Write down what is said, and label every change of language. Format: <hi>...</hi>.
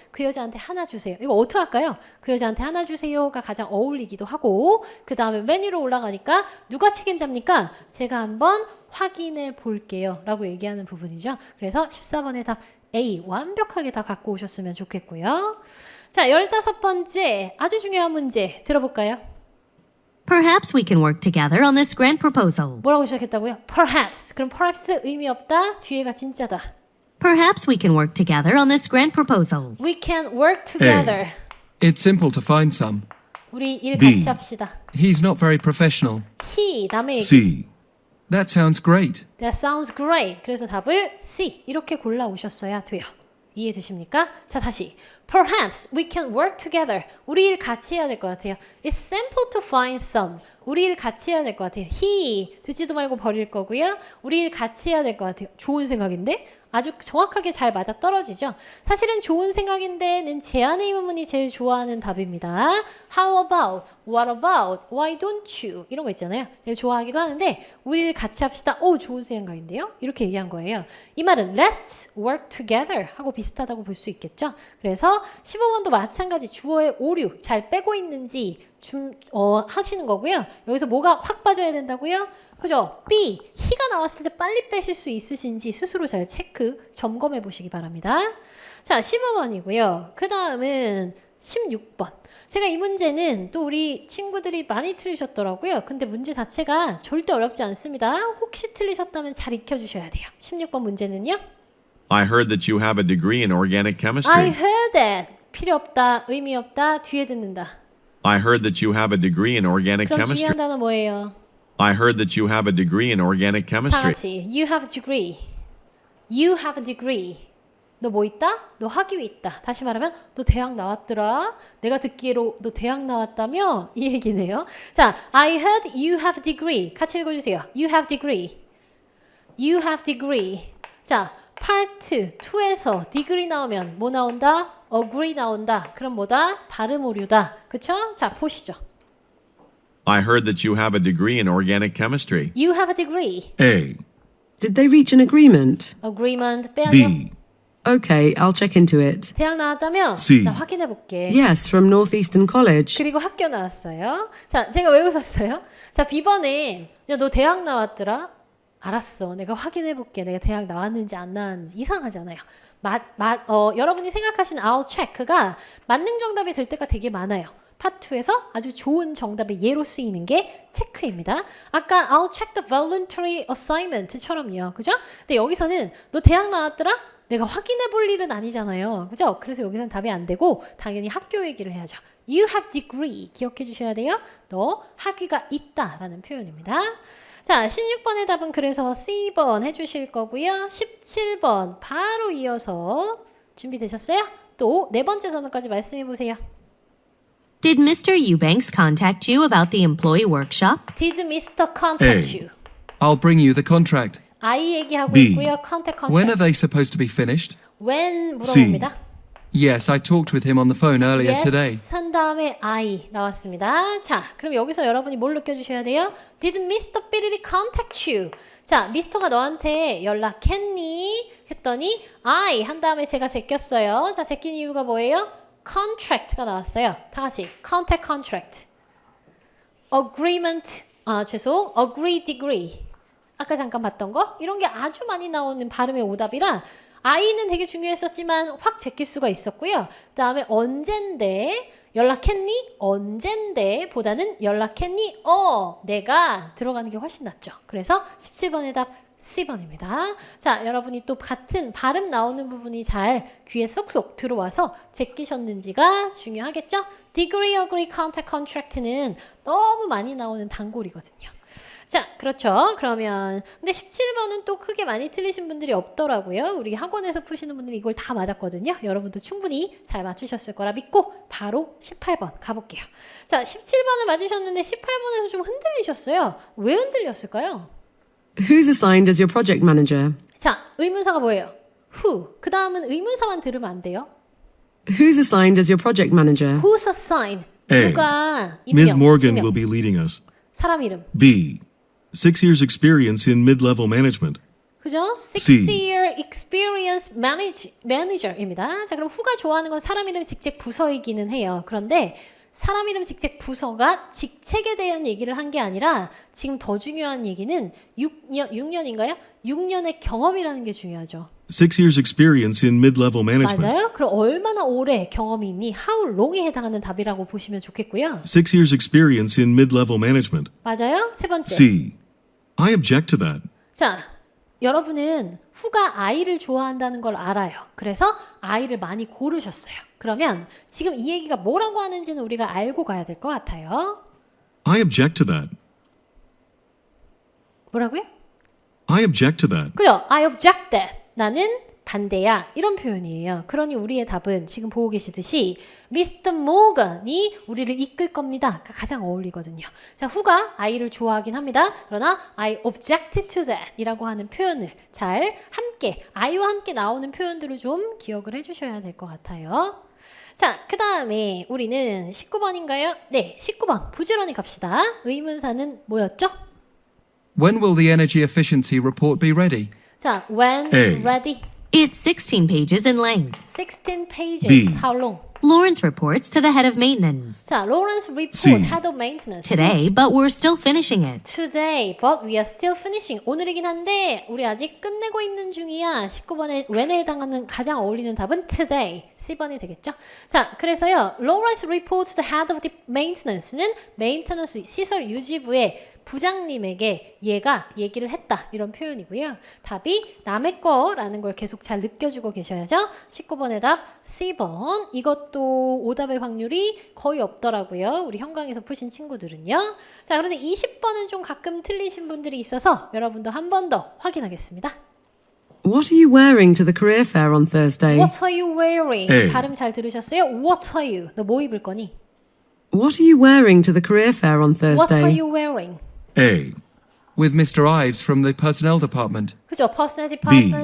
<ko>그 여자한테 하나 주세요. 이거 어떻게 할까요? 그 여자한테 하나 주세요가 가장 어울리기도 하고 그 다음에 메뉴로 올라가니까 누가 책임집니까? 제가 한번 확인해 볼게요 라고 얘기하는 부분이죠. 그래서 14번의 답 A 완벽하게 다 갖고 오셨으면 좋겠고요. 자, 15번째 아주 중요한 문제 들어볼까요?</ko> <en>Perhaps we can work together on this grant proposal.</en> <ko>뭐라고 시작했다고요? Perhaps. 그럼 perhaps 의미 없다. 뒤에가 진짜다.</ko> <en>Perhaps we can work together on this grant proposal. We can work together. It's simple to find some.</en> <ko>우리 일</ko> <en>B.</en> <ko>같이 합시다.</ko> <en>He's not very professional.</en> <ko>He 남의 얘기.</ko> <en>C. That sounds great. That sounds great.</en> <ko>그래서 답을 C 이렇게 골라 오셨어야 돼요. 이해되십니까? 자, 다시.</ko> <en>Perhaps we can work together.</en> <ko>우리 일 같이 해야 될 것 같아요.</ko> <en>It's simple to find some.</en> <ko>우리 일 같이 해야 될 것 같아요. He 듣지도 말고 버릴 거고요. 우리 일 같이 해야 될 것 같아요. 좋은 생각인데? 아주 정확하게 잘 맞아 떨어지죠. 사실은 좋은 생각인데는 제안의 의문문이 제일 좋아하는 답입니다.</ko> <en>How about? What about? Why don't you?</en> <ko>이런 거 있잖아요. 제일 좋아하기도 하는데 우리를 같이 합시다. 오, 좋은 생각인데요? 이렇게 얘기한 거예요. 이 말은</ko> <en>Let's work together</en> <ko>하고 비슷하다고 볼 수 있겠죠. 그래서 15번도 마찬가지 주어의 오류 잘 빼고 있는지 하시는 거고요. 여기서 뭐가 확 빠져야 된다고요? 그죠? B, he가 나왔을 때 빨리 빼실 수 있으신지 스스로 잘 체크, 점검해 보시기 바랍니다. 자, 15번이고요. 그 다음은 16번. 제가 이 문제는 또 우리 친구들이 많이 틀리셨더라고요. 근데 문제 자체가 절대 어렵지 않습니다. 혹시 틀리셨다면 잘 익혀주셔야 돼요. 16번 문제는요.</ko> <en>I heard that you have a degree in organic chemistry. I heard that.</en> <ko>필요 없다, 의미 없다, 뒤에 듣는다.</ko> <en>I heard that you have a degree in organic</en> <ko>그럼</ko> <en>chemistry.</en> <ko>중요한 단어 뭐예요?</ko> <en>I heard that you have a degree in organic</en> <ko>다</ko> <en>chemistry.</en> <ko>같이</ko> <en>You have a degree. You have a degree.</en> <ko>너 뭐 있다? 너 학위 있다. 다시 말하면 너 대학 나왔더라. 내가 듣기로 너 대학 나왔다며? 이 얘기네요.</ko> <en>자, I heard you have a degree.</en> <ko>같이 읽어주세요.</ko> <en>You have degree. You have degree.</en> <ko>자, 파트 2에서 degree 나오면 뭐 나온다? agree 나온다. 그럼 뭐다? 발음 오류다. 그쵸? 자, 보시죠.</ko> <en>I heard that you have a degree in organic chemistry. You have a degree. A. Did they reach an agreement?</en> <ko>agreement 빼야죠.</ko> <en>B. Okay, I'll check into it.</en> <ko>대학 나왔다며?</ko> <en>C.</en> <ko>나 확인해 볼게.</ko> <en>Yes, from Northeastern College.</en> <ko>그리고 학교 나왔어요. 자, 제가 왜 웃었어요? 자, B번에 야, 너 대학 나왔더라? 알았어. 내가 확인해 볼게. 내가 대학 나왔는지 안 나왔는지. 이상하잖아요. 여러분이 생각하신</ko> <en>I'll check</en> <ko>가 만능 정답이 될 때가 되게 많아요. 파트 2에서 아주 좋은 정답의 예로 쓰이는 게 체크입니다.</ko> <en>아까 I'll check the voluntary assignment처럼요.</en> <ko>그죠? 근데 여기서는 너 대학 나왔더라? 내가 확인해 볼 일은 아니잖아요. 그죠? 그래서 여기서는 답이 안 되고 당연히 학교 얘기를 해야죠.</ko> <en>You have degree</en> <ko>기억해 주셔야 돼요. 너 학위가 있다라는 표현입니다. 자, 16번의 답은 그래서 C번 해주실 거고요. 17번 바로 이어서 준비되셨어요? 또 네 번째 단어까지 말씀해 보세요.</ko> <en>Did Mr. Eubanks contact you about the employee workshop? Did Mr. contact A. you? I'll bring you the contract.</en> <ko>I 얘기하고</ko> <en>B.</en> <ko>있고요. contact</ko> <en>When are contract. they supposed to be finished? When C.</en> <ko>물어봅니다.</ko> <en>Yes, I talked with him on the phone earlier today.</en> <ko>Yes 한 다음에 I 나왔습니다. 자, 그럼 여기서 여러분이 뭘 느껴주셔야 돼요?</ko> <en>Did Mr. 삐리리 contact you?</en> <ko>자, 미스터가 너한테 연락했니? 했더니 I 한 다음에 제가 제꼈어요. 자, 제낀 이유가 뭐예요? contract가 나왔어요. 다 같이 contact contract.</ko> <en>agreement, agree degree.</en> <ko>아까 잠깐 봤던 거? 이런 게 아주 많이 나오는 발음의 오답이라 I는 되게 중요했었지만 확 제낄 수가 있었고요. 그 다음에 언젠데 연락했니? 언젠데 보다는 연락했니? 내가 들어가는 게 훨씬 낫죠. 그래서 17번의 답 C번입니다. 자, 여러분이 또 같은 발음 나오는 부분이 잘 귀에 쏙쏙 들어와서 제끼셨는지가 중요하겠죠? Degree, agree, contact, contract는 너무 많이 나오는 단골이거든요. 자, 그렇죠. 그러면 근데 17번은 또 크게 많이 틀리신 분들이 없더라고요. 우리 학원에서 푸시는 분들이 이걸 다 맞았거든요. 여러분도 충분히 잘 맞추셨을 거라 믿고 바로 18번 가볼게요. 자, 17번을 맞으셨는데 18번에서 좀 흔들리셨어요. 왜 흔들렸을까요?</ko> <en>Who's assigned as your project manager?</en> <ko>자, 의문사가 뭐예요? Who. 그 다음은 의문사만 들으면 안 돼요.</ko> <en>Who's assigned as your project manager? Who's assigned? A.</en> <ko>누가</ko> <en>Ms.</en> <ko>임명,</ko> <en>Morgan</en> <ko>지명,</ko> <en>will be leading us.</en> <ko>사람 이름.</ko> <en>B. 6 years experience in mid-level management.</en> <ko>그죠?</ko> <en>C.</en> <ko>6-year experience manager입니다. 자, 그럼 who가 좋아하는 건 사람 이름, 직책, 부서이기는 해요. 그런데 사람 이름, 직책, 부서가 직책에 대한 얘기를 한 게 아니라 지금 더 중요한 얘기는 6년인가요? 6년의 경험이라는 게 중요하죠.</ko> <en>6 years experience in mid-level management.</en> <ko>맞아요? 그럼 얼마나 오래 경험이 있니?</ko> <en>How long</en> <ko>에 해당하는 답이라고 보시면 좋겠고요.</ko> <en>6 years experience in mid-level management.</en> <ko>맞아요? 세 번째.</ko> <en>C. I object to that.</en> <ko>자, 여러분은 who가 I를 좋아한다는 걸 알아요. 그래서 I를 많이 고르셨어요. 그러면 지금 이 얘기가 뭐라고 하는지는 우리가 알고 가야 될 것 같아요.</ko> <en>I object to that.</en> <ko>뭐라고요?</ko> <en>I object to that.</en> <ko>그죠?</ko> <en>I object that.</en> <ko>나는 반대야. 이런 표현이에요. 그러니 우리의 답은 지금 보고 계시듯이 Mr. Morgan이 우리를 이끌 겁니다. 가장 어울리거든요. 자, who가 I를 좋아하긴 합니다. 그러나</ko> <en>I object to that</en> <ko>이라고 하는 표현을 잘 함께 I와 함께 나오는 표현들을 좀 기억을 해주셔야 될 것 같아요. 자, 그 다음에 우리는 19번인가요? 네, 19번 부지런히 갑시다. 의문사는 뭐였죠?</ko> <en>When will the energy efficiency report be ready?</en> <ko>자, when</ko> <en>A. ready? It's 16 pages in length. 16 pages. B. How long? Lawrence reports to the head of maintenance. 자, Lawrence report, C. head of maintenance. Today, but we're still finishing it. Today, but we are still finishing.</en> <ko>오늘이긴 한데 우리 아직 끝내고 있는 중이야. 19번에 when에 해당하는 가장 어울리는 답은 today. C번이 되겠죠? 자, 그래서요.</ko> <en>Lawrence report to the head of the maintenance</en> <ko>는 maintenance 시설 유지부의 부장님에게 얘가 얘기를 했다. 이런 표현이고요. 답이 남의 거라는 걸 계속 잘 느껴주고 계셔야죠. 19번의 답 C번. 이것도 오답의 확률이 거의 없더라고요. 우리 현강에서 푸신 친구들은요. 자, 그런데 20번은 좀 가끔 틀리신 분들이 있어서 여러분도 한 번 더 확인하겠습니다.</ko> <en>What are you wearing to the career fair on Thursday? What are you wearing? A.</en> <ko>발음 잘 들으셨어요?</ko> <en>What are you?</en> <ko>너 뭐 입을 거니?</ko> <en>What are you wearing to the career fair on What are Thursday? you wearing? A. With Mr. Ives from the personnel department.</en> <ko>그죠?</ko> <en>Personnel department</en>